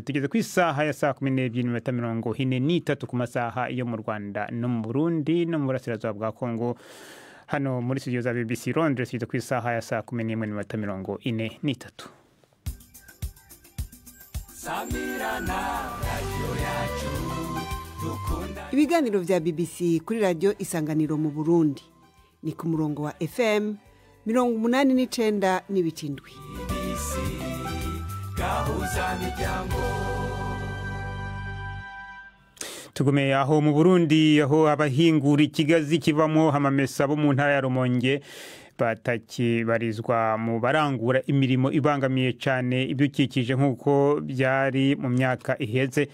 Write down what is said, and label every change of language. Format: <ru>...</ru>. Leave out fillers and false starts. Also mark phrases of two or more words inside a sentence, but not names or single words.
<rn>Tugeze ku isaha ya saa 12:43 ku masaha yo mu Rwanda no mu Burundi no mu burasirazuba bwa Kongo. Hano muri studio za BBC Londres tugeze ku isaha ya saa 11:43. Samirana radio yacu. Ibiganiro vya BBC kuri radio Isanganiro mu Burundi ni ku murongo wa FM 89.7. BBC Gahuzamiryango. Tugumeye aho mu Burundi, aho abahingura ikigazi kivamo amamesa bo mu ntara ya Rumonge batakibarizwa mu barangura imirimo ibangamiye cyane ibidukikije nk'uko byari mu myaka iheze.</rn>